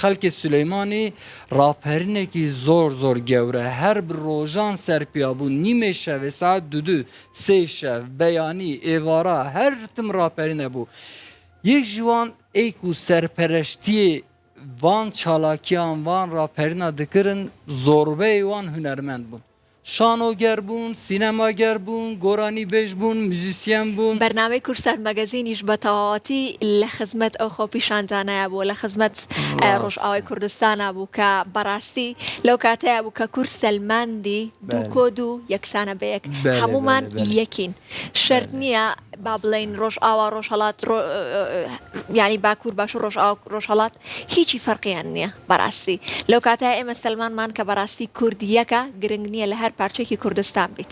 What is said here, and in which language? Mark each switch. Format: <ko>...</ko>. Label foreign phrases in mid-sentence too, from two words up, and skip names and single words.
<ku>xelkê Süleymanî raperînekî zor gewre her bir rojan serpiya bû nîmê şevê saet dudu sê şev beyanî êvara her tim raperîne bû yek ji wan êk û serpereştiyê van çalakiyan van raperîna dikirin zorbeyê wan hunermend bûn</ku> <ckb>شانۆگەر بوون سینەماگەر بوون گۆرانی بێژ بوون موزیسیەن بوون بەرنامەی کورسەر مەگەزینیش بە تەواوەتی لە خزمەت ئەو خۆپیشاندانەیە بوو لە خزمەت ڕۆژئاوای کوردستانە بوو کە بەڕاستی لەو کاتەیە بوو کە کورد سەلماندی دوو کۆد و یەکسانە بەیەک هەمومان یەکین شەرت نییە با بڵێن ڕۆژئاوا ڕۆژهەڵات ینی باکوور باش و ڕۆژهەڵات هیچی فەرقیان نییە بەڕاستی لەو کاتەیە ئێمە سەلمانمان کە بەڕاستی کورد یەکە گرنگ نییە لە هەر پارچێکی کوردستان بیت</ckb>